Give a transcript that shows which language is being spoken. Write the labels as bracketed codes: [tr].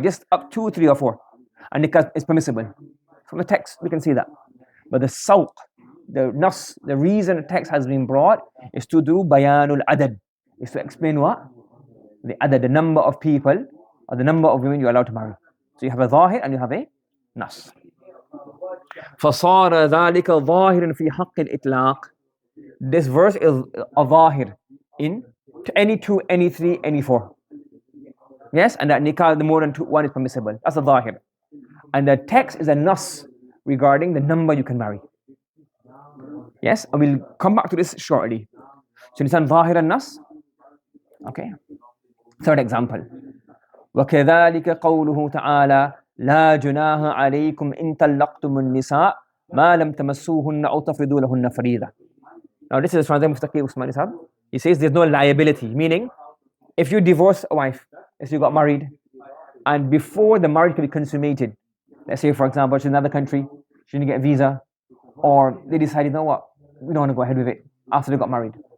[en] Just up 2, 3, or 4. And it's permissible. From the text, we can see that. But the sawq, the nas, the reason the text has been brought is to do bayanul adad. Is to explain what? The adad, the number of people, or the number of women you're allowed to marry. So you have a ظاهر and you have a nas. [ar] فصار ذلك ظاهرا في حق الإطلاق. [en] This verse is a ظاهر in any two, any three, any four. Yes, and that nikah, the more than one is permissible. That's a ظاهر. And the text is a nas regarding the number you can marry. Yes, and we'll come back to this shortly. So you understand ظاهر and nas? Okay. Third example. [ar] وكذلك قوله تعالى لا جناح عليكم إن طلقتم النساء ما لم تمسوهن أو تفرضوا لهن فريضة. [en] Now this is from Mufti Usman Ishaq. He says there's no liability, meaning if you divorce a wife, if you got married, and before the marriage can be consummated, let's say for example she's in another country, she didn't get a visa, or they decided, you know what, we don't want to go ahead with it after they got married.